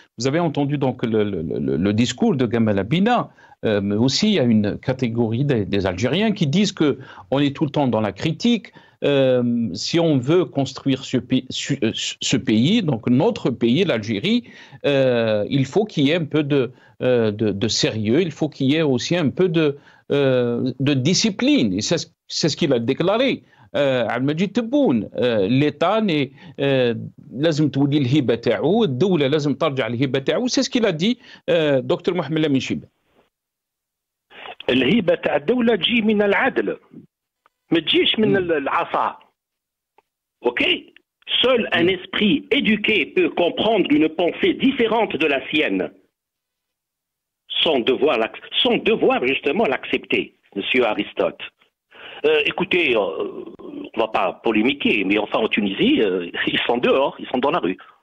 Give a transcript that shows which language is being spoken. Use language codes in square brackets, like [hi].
[fr] Vous avez entendu donc le discours de Gamal Abina, mais aussi il y a une catégorie des Algériens qui disent que on est tout le temps dans la critique. Si on veut construire ce pays, donc notre pays, l'Algérie, il faut qu'il y ait un peu de sérieux, il faut qu'il y ait aussi un peu de discipline. Et c'est ce qu'il a déclaré. [ar] Al-Majid Tebboune, l'État لازم تولي الهبة تاعو، الدولة لازم ترجع الهبة تاعو. [fr] C'est ce qu'il a dit, Dr Mohamed Lamine Chibane. [ar] الهبة تاع الدولة تجي من العدل، ما تجيش من العصا. [fr] Ok? Seul un esprit éduqué peut comprendre une pensée différente de la sienne, sans devoir justement l'accepter, Monsieur Aristote. Écoutez, on ne va pas polémiquer, mais enfin en Tunisie, ils sont dehors, ils sont dans la rue.